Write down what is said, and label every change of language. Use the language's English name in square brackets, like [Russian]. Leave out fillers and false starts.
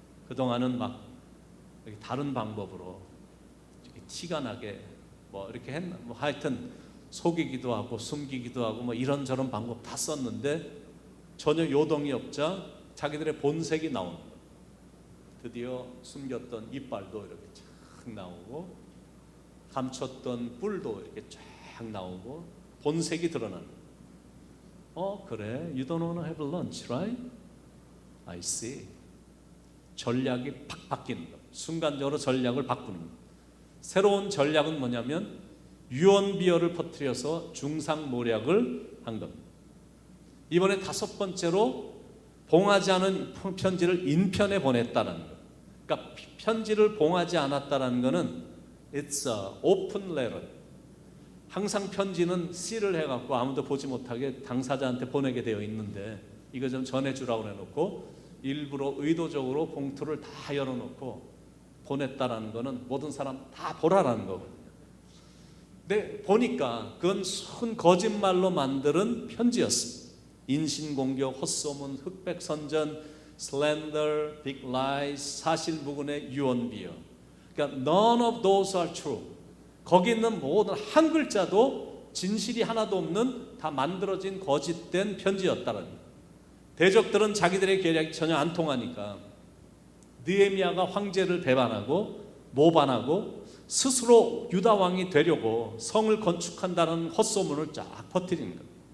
[Korean] 그동안은 막 다른 방법으로 티가 나게 뭐 이렇게 했나, 뭐 하여튼 속이기도 하고 숨기기도 하고 뭐 이런저런 방법 다 썼는데 전혀 요동이 없자 자기들의 본색이 나오는 거예요. 드디어 숨겼던 이빨도 이렇게 쫙 나오고 감췄던 뿔도 이렇게 쫙 나오고 본색이 드러나는 거예요. 그래, [English] you don't want to have lunch, right? I see. [Korean] 전략이 팍 바뀌는 거예요. 순간적으로 전략을 바꾸는 거예요. 새로운 전략은 뭐냐면 유언비어를 퍼뜨려서 중상모략을 한 겁니다. 이번에 5번째로 봉하지 않은 편지를 인편에 보냈다는 거예요. 그러니까 편지를 봉하지 않았다는 것은 [English] it's a open letter. [Korean] 항상 편지는 씨를 해갖고 아무도 보지 못하게 당사자한테 보내게 되어 있는데 이거 좀 전해주라고 해놓고 일부러 의도적으로 봉투를 다 열어놓고 보냈다라는 것은 모든 사람 다 보라라는 거거든요. 근데 보니까 그건 순 거짓말로 만드는 편지였습니다. 인신공격, 헛소문, 흑백선전, [English] slander, big lies, [Korean] 사실무근의 유언비어. [English] 그러니까 none of those are true. [Korean] 거기 있는 모든 한 글자도 진실이 하나도 없는 다 만들어진 거짓된 편지였다는 거예요. 대적들은 자기들의 계략이 전혀 안 통하니까 느헤미야가 황제를 배반하고 모반하고 스스로 유다 왕이 되려고 성을 건축한다는 헛소문을 쫙 퍼뜨리는 거예요.